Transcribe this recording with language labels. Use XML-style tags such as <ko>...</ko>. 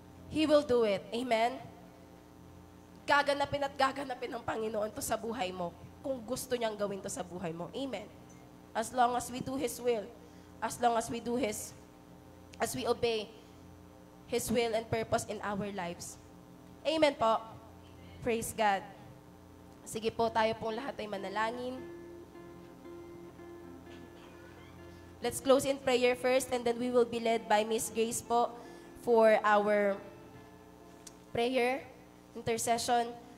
<en>He will do it. Amen?</en> <tl>Gaganapin at gaganapin ng Panginoon to sa buhay mo kung gusto niyang gawin to sa buhay mo.</tl> <en>Amen? As long as we do His will, as long as we obey His will and purpose in our lives. Amen po. Praise God.</en> <tl>Sige po, tayo pong lahat ay manalangin.</tl> <en>Let's close in prayer first and then we will be led by Miss Grace po for our prayer, intercession.</en>